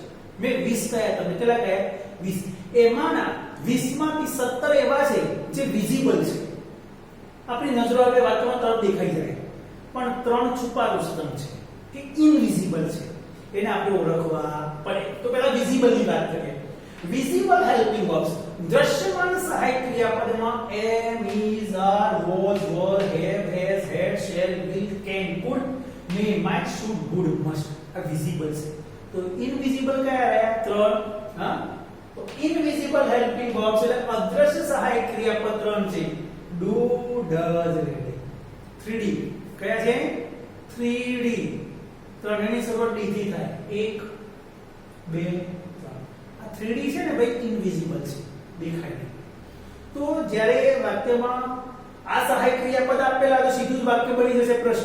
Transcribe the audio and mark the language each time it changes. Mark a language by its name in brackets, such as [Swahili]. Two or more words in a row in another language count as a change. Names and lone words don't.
[Gujarati] મેં 20 કયા તમે કેટલા કયા 20 એમાંના 20 માંથી 17 એવા છે જે વિઝિબલ છે. આપણી નજરો આવે વાક્યમાં તરત દેખાઈ જાય, પણ 3 છુપાયેલું સ્તંભ છે કે ઇનવિઝિબલ છે, એને આપણે ઓળખવા પડે. તો પહેલા વિઝિબલ ની વાત કરીએ. [English] visible helping verbs [Gujarati] દ્રશ્યમાન સહાયક ક્રિયાપદમાં [English] am, is, are, was, were, have, has, had, shall, will, can, could, may, might, should, would, must [Gujarati] આ વિઝિબલ છે. તો ઇનવિઝિબલ કયા રહ્યા? 3. હા, તો [English] invisible helping verbs [Gujarati] એટલે અદ્રશ્ય સહાયક ક્રિયાપદ 3 છે. [English] do, does, ready. [Gujarati] 3D કયા છે? 3D. ત્રણેયની શરૂઆત d થી થાય. 1 2 આ 3D છે ને ભાઈ ઇનવિઝિબલ છે, દેખાય નહીં. તો જ્યારે વાક્યમાં આ સહાયક ક્રિયાપદ આપેલા તો સીધું જ વાક્ય બની જશે પ્રશ્ન.